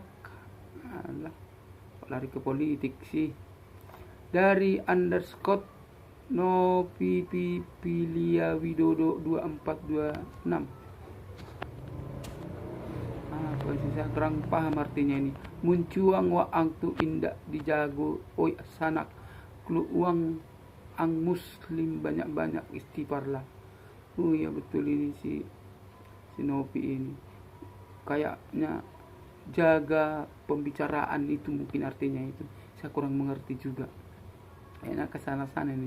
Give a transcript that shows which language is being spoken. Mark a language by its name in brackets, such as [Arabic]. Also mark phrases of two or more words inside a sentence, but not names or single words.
[Indonesian] Alah, lari ke politik sih. Dari underscore Nopipilia Widodo 2426. Apa sih, saya kurang paham artinya ini. [Minangkabau] Muncuang wa angtu indak dijago oi sanak klu uang ang muslim banyak-banyak istighfarlah. [Indonesian] Oh ya betul ini si Nopi ini. Kayaknya jaga pembicaraan itu mungkin artinya itu. Saya kurang mengerti juga. Kayaknya kesana-sana ini.